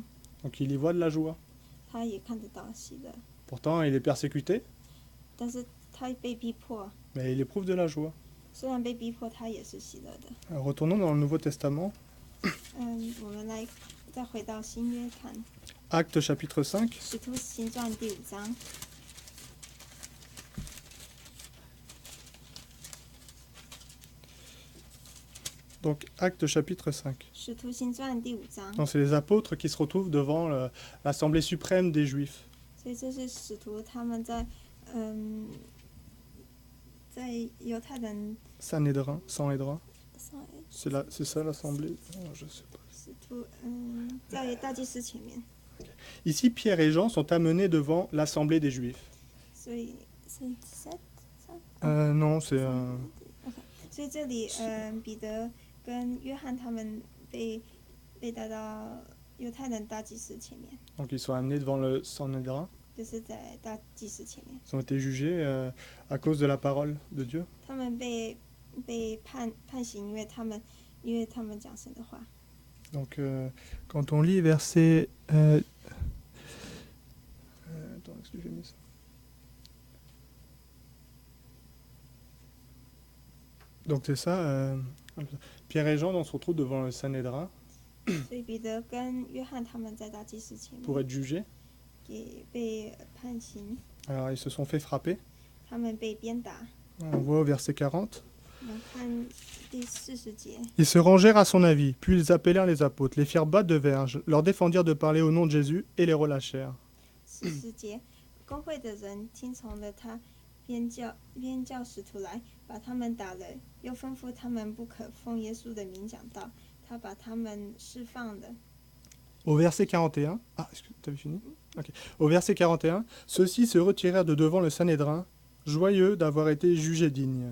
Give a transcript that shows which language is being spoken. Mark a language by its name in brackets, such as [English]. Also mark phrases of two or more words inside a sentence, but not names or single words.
[French] donc il y voit de la joie. [Chinese] 他也看得到喜乐， [French] Pourtant, il est persécuté, [Chinese] 但是他被逼迫， [French] mais il éprouve de la joie. [Chinese] 虽然被逼迫，他也是喜乐的。 [French] Alors, retournons dans le Nouveau Testament, [Chinese] 我们来再回到新约看 [French] Actes chapitre 5. [Chinese] 使徒行传第5章。 [French] Donc, Actes chapitre 5. [Chinese] 使徒行传第5章， [French] Donc, c'est les apôtres qui se retrouvent devant l'Assemblée suprême des Juifs. [Chinese] 所以这是使徒他们在犹太人 Sanhédrin, sorry， [French] c'est ça l'Assemblée. Oh, je sais pas. [Chinese] 使徒在大祭司前面， [French] Ici, Pierre et Jean sont amenés devant l'Assemblée des Juifs. [Chinese] 所以是7。 [French] Non, c'est... [Chinese] 所以这里彼得跟约翰他们被带到犹太人大祭司前面， [French] Donc, ils sont amenés devant le Sanhédrin. [Chinese] 就是在大祭司前面， [French] Ils ont été jugés à cause de la parole de Dieu. [Chinese] 他们被判刑，因为他们讲神的话。 [French] Donc, quand on lit verset... attends, est-ce que j'ai mis ça? Donc, c'est ça. Pierre et Jean se retrouvent devant le Sanhédrin [Chinese] 所以彼得跟约翰他们在大祭司前 [French] pour [Chinese] 面 [French] être jugés. [Chinese] 也被判刑， [French] Alors, ils se sont fait frapper. [Chinese] 他们被鞭打。 [French] On voit au verset 40. [Chinese] 我们看第40节， [French] Ils se rangèrent à son avis, puis ils appelèrent les apôtres, les firent battre de verges, leur défendirent de parler au nom de Jésus et les relâchèrent. [Chinese] 40 节，公会的人听从了他，便叫使徒来，把他们打了，又吩咐他们不可奉耶稣的名讲道，他把他们释放了。 [French] Au verset 41, est-ce que tu avais fini? Ok. Au verset 41, ceux-ci se retirèrent de devant le Sanhédrin, joyeux d'avoir été jugés dignes.